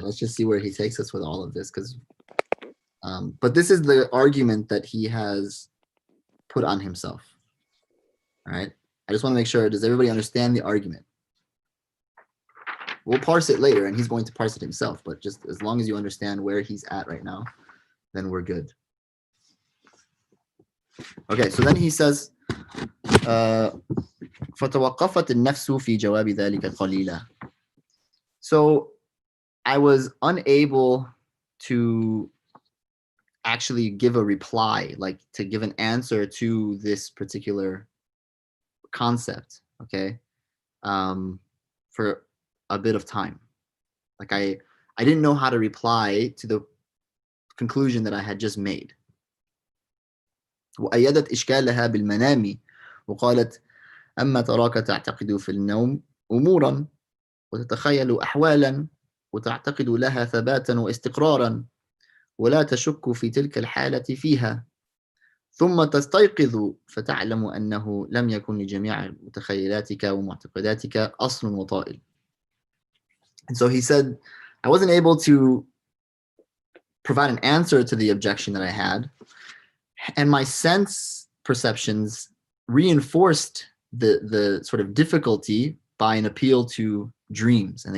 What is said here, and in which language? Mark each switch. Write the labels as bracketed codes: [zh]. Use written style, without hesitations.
[en] Let's just see where he takes us with all of this, because. But this is the argument that he has put on himself. All right. I just want to make sure. Does everybody understand the argument? We'll parse it later, and he's going to parse it himself. But just as long as you understand where he's at right now, then we're good. Okay. So then he says, [ar] فَتَوَقَّفَتِ النَّفْسُ فِي جَوَابِ ذَلِكَ قَلِيلًا. [en] So I was unable to actually give a reply, like to give an answer to this particular concept, okay, for a bit of time. Like I didn't know how to reply to the conclusion that I had just made. [ar] وأيدت إشكالها بالمنام وقالت أما تراك تعتقد في النوم أمورا وتتخيل أحوالا وتعتقد لها ثباتا واستقرارا ولا تشك في تلك الحالة فيها ثم تستيقظ فتعلم أنه لم يكن لجميع متخيلاتك ومعتقداتك أصل وطائل. [en] And so he said, I wasn't able to provide an answer to the objection that I had, and my sense perceptions reinforced the sort of difficulty by an appeal to dreams.